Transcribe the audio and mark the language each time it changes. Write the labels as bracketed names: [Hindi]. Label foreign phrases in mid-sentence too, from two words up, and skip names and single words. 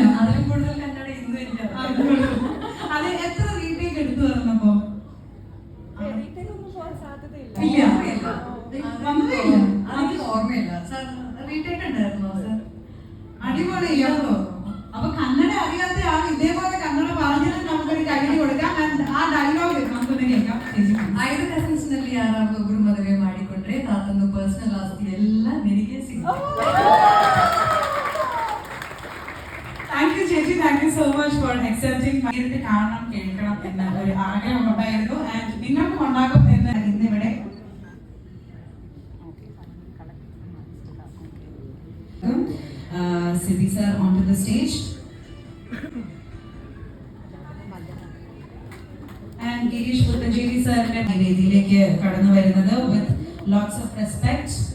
[Malayalam] അതിൽ കൂടുതൽ കന്നഡ ഇന്നും എനിക്ക് അത് എത്ര റീടേക്ക് എടുത്തു പറഞ്ഞപ്പോ അടിപൊളിയാണോ? അപ്പൊ കന്നഡ അറിയാത്ത ആൾ ഇതേപോലെ കന്നഡ പറഞ്ഞിട്ട് നമുക്കൊരു കൈയ്യടി കൊടുക്കാം. ആ ഡയലോഗ് നമുക്കൊന്ന് കേൾക്കാം. [Kannada] 5 ಕಸಿನ್ಸ್ನಲ್ಲಿ ಯಾರಾದ್ರೂ ಒಬ್ರು ಮದುವೆ ಮಾಡಿಕೊಂಡ್ರೆ ತಾತಂದು ಪರ್ಸನಲ್ ಆಸ್ತಿ ಎಲ್ಲ ನಿನಗೆ ಸಿಗುತ್ತೆ. [English] thank you ചേച്ചി, thank you so much for accepting. [Malayalam] നേരിട്ട് കാണണം കേൾക്കണം എന്ന ഒരു ആഗ്രഹം ഉണ്ടായിരുന്നു. ആൻഡ് നിങ്ങൾക്കും ഉണ്ടാകും എന്ന് ഇന്നിവിടെ സിബി സർ [English] on to the stage [Malayalam] ആൻഡ് ഗിരീഷ് പുത്തഞ്ചേരി സാറിന്റെ വേദിയിലേക്ക് കടന്നു വരുന്നത് [English] with lots of respect.